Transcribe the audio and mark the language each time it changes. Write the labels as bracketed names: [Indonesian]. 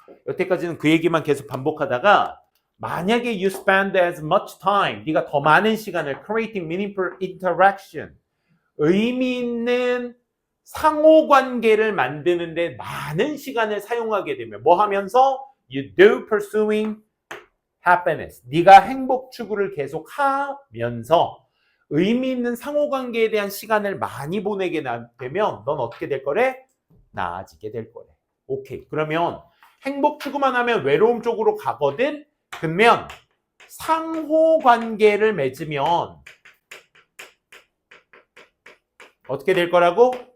[Korean] 여태까지는 그 얘기만 계속 반복하다가 만약에 [English] you spend as much time, [Korean] 네가 더 많은 시간을 [English] creating meaningful interaction, [Korean] 의미 있는 상호관계를 만드는데 많은 시간을 사용하게 되면 뭐 하면서? [English] You do pursuing happiness. [Korean] 네가 행복 추구를 계속 하면서 의미 있는 상호관계에 대한 시간을 많이 보내게 되면 넌 어떻게 될 거래? 나아지게 될 거래. 오케이. 그러면 행복 추구만 하면 외로움 쪽으로 가거든? 그러면 상호관계를 맺으면 어떻게 될 거라고?